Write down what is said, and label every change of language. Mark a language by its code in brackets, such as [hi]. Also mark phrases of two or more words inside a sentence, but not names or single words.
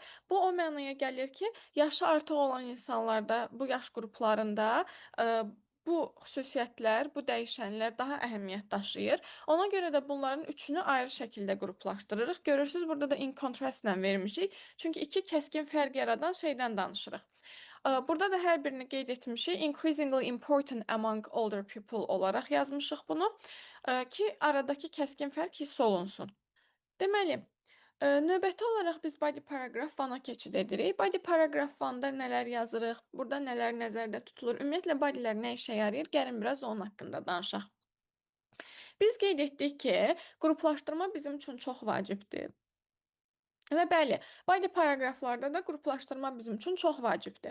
[az] Bu o mənaya gəlir ki, yaşı artıq olan insanlarda, bu yaş qruplarında bu xüsusiyyətlər, bu dəyişənlər daha əhəmiyyət daşıyır. Ona görə də bunların üçünü ayrı şəkildə qruplaşdırırıq. Görürsüz, burada da [en] in contrast-la [az] vermişik. Çünki iki kəskin fərq yaradan şeydən danışırıq. Burada da hər birini qeyd etmişik. [en] Increasingly important among older people [az] olaraq yazmışıq bunu ki, aradakı kəskin fərq hiss olunsun. Deməli, növbəti olaraq biz [en] body paragraph [az] 1-a keçid edirik. [en] Body paragraph [az] 1-da nələr yazırıq, burada nələr nəzərdə tutulur, ümumiyyətlə bodylər nə işə yarayır, gəlin biraz onun haqqında danışaq. Biz qeyd etdik ki, qruplaşdırma bizim üçün çox vacibdir. Və bəli, body paraqraflarda da qruplaşdırma bizim üçün çox vacibdir.